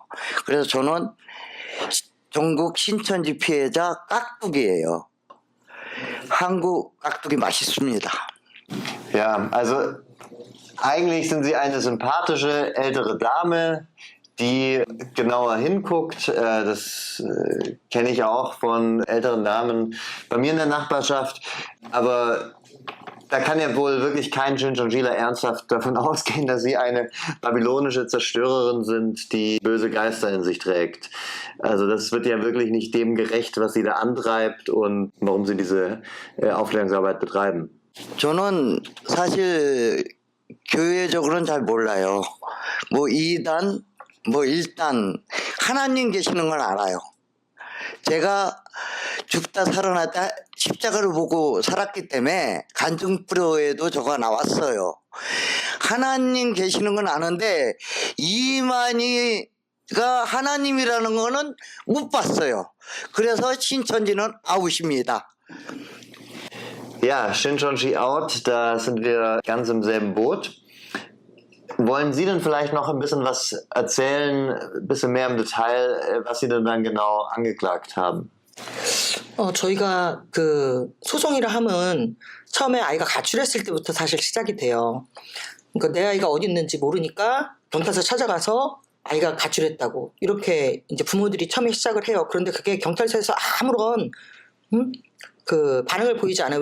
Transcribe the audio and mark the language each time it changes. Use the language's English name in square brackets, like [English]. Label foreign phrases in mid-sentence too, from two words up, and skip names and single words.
[Korean] 그래서 저는 전국 신천지 피해자 깍두기예요. 한국 깍두기 맛있습니다. [German] Ja, also eigentlich sind Sie eine sympathische ältere Dame, die genauer hinguckt. Das kenne ich auch von älteren Damen bei mir in der Nachbarschaft. Aber da kann ja wohl wirklich kein Shinchonjila ernsthaft davon ausgehen, dass Sie eine babylonische Zerstörerin sind, die böse Geister in sich trägt. Also das wird ja wirklich nicht dem gerecht, was Sie da antreibt und warum Sie diese Aufklärungsarbeit betreiben. [Korean] 저는 사실 교회적으로는 잘 몰라요. 뭐 2단, 뭐 1단, 하나님 계시는 걸 알아요. 제가 죽다 살아났다 십자가를 보고 살았기 때문에 간증프로에도 저가 나왔어요. 하나님 계시는 건 아는데 이만희가 하나님이라는 거는 못 봤어요. 그래서 신천지는 아웃입니다. [German] Ja, Shinchonji out, da sind wir ganz im selben Boot. Wollen Sie denn vielleicht noch ein bisschen was erzählen, ein bisschen mehr im Detail, was Sie denn dann genau angeklagt haben? [Korean] 저희가 그 소송이라 함은 처음에 아이가 가출했을 때부터 사실 시작이 돼요. 그러니까 내 아이가 어디 있는지 모르니까 경찰서 찾아가서 아이가 가출했다고 이렇게 이제 부모들이 처음에 시작을 해요. 그런데 그게 경찰서에서 아무런 그 반응을 보이지 않아요.